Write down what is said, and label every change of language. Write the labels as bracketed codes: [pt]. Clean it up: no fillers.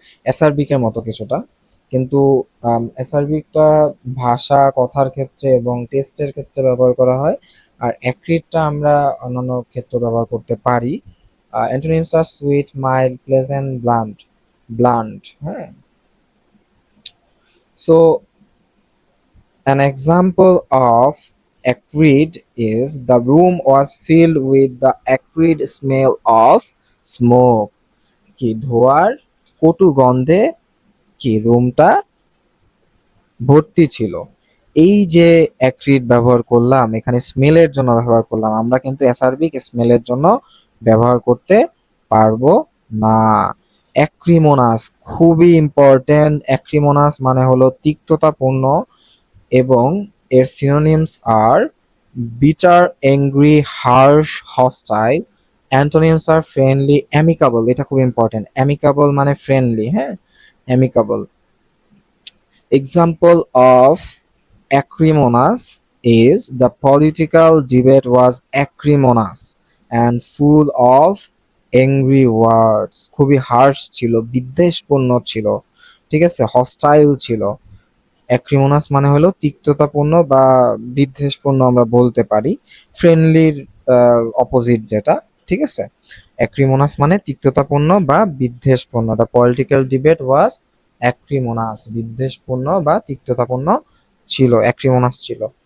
[bn] এসআরবিকের মতো কিছুটা, কিন্তু এসআরবিকটা ভাষা কথার ক্ষেত্রে এবং টেস্টের ক্ষেত্রে ব্যবহার করা হয়, আর অ্যাক্রিটটা আমরা অন্যান্য ক্ষেত্রে ব্যবহার করতে পারি। [en] Antonyms are sweet, mild, pleasant, blunt, blunt, হ্যাঁ। So an example of acrid is the room was filled with the acrid smell of smoke। [bn] কি ধোঁয়ার কটু গন্ধে কি রুমটা ভর্তি ছিল। এই যে অ্যাক্রিড ব্যবহার করলাম, এখানে স্মেলের জন্য ব্যবহার করলাম, আমরা কিন্তু অ্যাসার্বিক স্মেলের জন্য ব্যবহার করতে পারবো না। অ্যাক্রিমোনাস খুবই ইম্পর্টেন্ট। অ্যাক্রিমোনাস মানে হলো তিক্ততাপূর্ণ এবং এর সিনোনিমস আর bitter, angry, Harsh, hostile. [en] antonyms are friendly, amicable, [bn] এটা খুব ইম্পর্টেন্ট। অ্যামিকাবল মানে ফ্রেন্ডলি, হ্যাঁ, অ্যামিকাবল। [en] Example of acrimonious is the political debate was acrimonious and full of angry words। [bn] খুবই হার্শ ছিল, বিদ্বেষপূর্ণ ছিল, ঠিক আছে, হস্টাইল ছিল। অ্যাক্রিমোনাস মানে হলো তিক্ততাপূর্ণ বা বিদ্বেষপূর্ণ আমরা বলতে পারি, ফ্রেন্ডলির অপোজিট যেটা, ঠিক আছে। অ্যাক্রিমোনাস মানে তিক্ততাপূর্ণ বা বিদ্বেষপূর্ণ। [en] the political debate was acrimonious, [bn] বিদ্বেষপূর্ণ বা তিক্ততাপূর্ণ ছিল, অ্যাক্রিমোনাস ছিল।